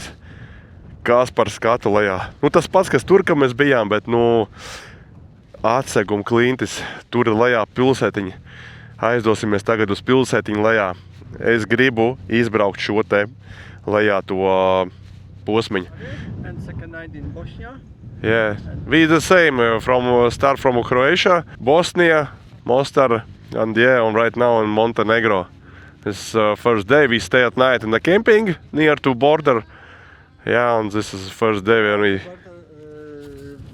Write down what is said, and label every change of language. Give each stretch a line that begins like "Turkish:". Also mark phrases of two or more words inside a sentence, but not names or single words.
Latvian: Kas par skatu lejā. Nu, tas pats, kas tur, ka mēs bijām, bet, nu, Atseguma klintis, tur ir lejā pilsētiņa. Aizdosimies tagad uz pilsētiņu lejā. Es gribu izbraukt šo te lejā to posmiņu.
English: And second night in Bosnia. Yeah, we the same, start from Croatia, Bosnia, Mostar, and yeah, and right now in Montenegro. This first day we stay at night in the camping near to border. Yeah, and this is the first day when we...